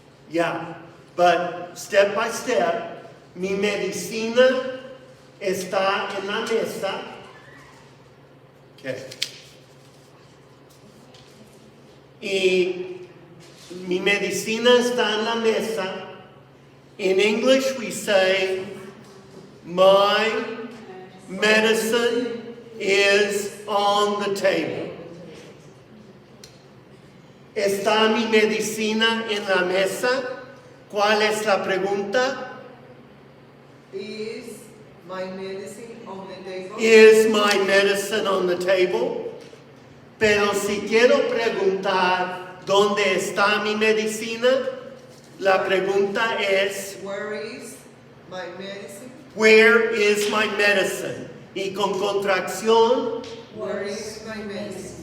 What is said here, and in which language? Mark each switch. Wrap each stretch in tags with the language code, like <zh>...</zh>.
<es>Yeah, but step by step, mi medicina está en la mesa. Okay. Y mi medicina está en la mesa</es> <en>In English, we say, my medicine is on the table.</en> <es>¿Está mi medicina en la mesa? ¿Cuál es la pregunta?</es> <en>Is my medicine on the table? Is my medicine on the table?</en> <es>Pero si quiero preguntar dónde está mi medicina, la pregunta es,</es> <en>Where is my medicine? where is my medicine? Y con contracción, Where is my medicine?</en>